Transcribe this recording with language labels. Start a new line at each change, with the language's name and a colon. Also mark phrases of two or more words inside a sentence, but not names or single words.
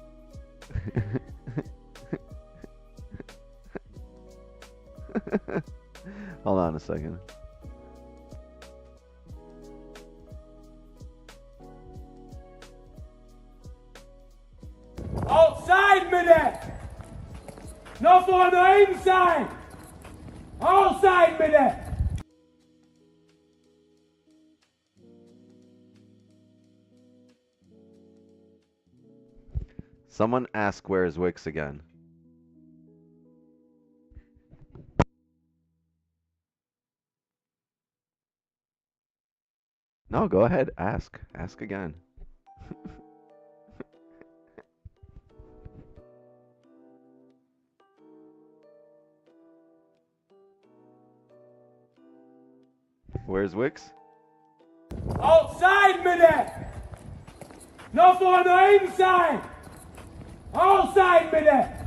English: Hold on a second.
Norwegian: Outside med det! Nå får du inside! Outside med det!
English: Someone ask where's Wix again. No, go ahead. Ask. Ask again. Where's Wix?
Norwegian: Outside med det! Nå får du inside! Outside med det!